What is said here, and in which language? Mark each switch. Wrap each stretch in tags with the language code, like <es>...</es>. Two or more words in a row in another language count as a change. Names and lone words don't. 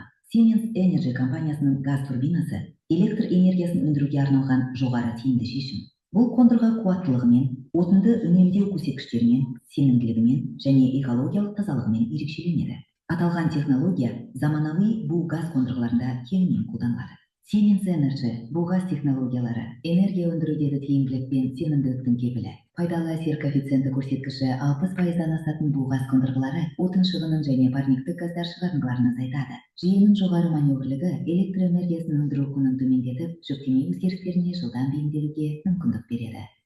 <kk>Siemens Energy компаниясының газ турбинасы электр энергиясын өндіруге арналған жоғары тиімді шешім. Бұл қондырғы қуаттылығымен, отынды үнемдеу көрсеткіштерімен, сенімділігімен және экологиялық тазалығымен ерекшеленеді. Аталған технология заманауи бу газ қондырғыларында кеңінен қолданылады. Siemens Energy бу газ технологиялары энергия өндірудегі тиімділік пен сенімділіктің кепілі. Пайдалы әсер коэффициенті көрсеткіші 60%-дан асатын бу газ қондырғылары отын шығынын және парниктік газдар шығарындыларын азайтады. Жүйенің жоғары маневрлігі электр энергиясын өндіру құнын төмендетіп, жүктеме өзгерістеріне жылдам бейімделуге мүмкіндік береді.</kk>